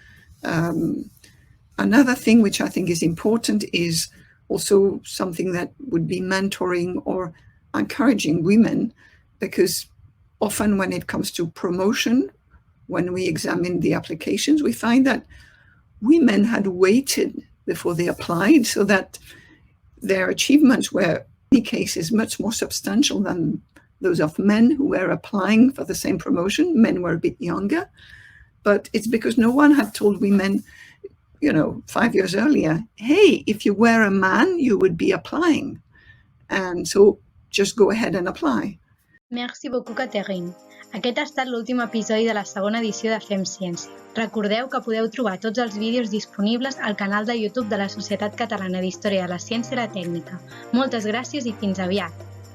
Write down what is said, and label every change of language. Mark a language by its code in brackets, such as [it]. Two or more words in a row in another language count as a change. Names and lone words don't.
[en] Another thing which I think is important is also something that would be mentoring or encouraging women, because often when it comes to promotion, when we examine the applications, we find that women had waited before they applied, so that their achievements were in many cases much more substantial than those of men who were applying for the same promotion. Men were a bit younger, but it's because no one had told women, 5 years earlier, hey, if you were a man, you would be applying. And so just go ahead and apply. [fr] Merci beaucoup, [ca] Catherine. Aquest ha estat l'últim episodi de la segona edició de Fem Ciència. Recordeu que podeu trobar tots els vídeos disponibles al canal de YouTube de la Societat Catalana d'Història de la Ciència i la Tècnica. Moltes gràcies i fins aviat!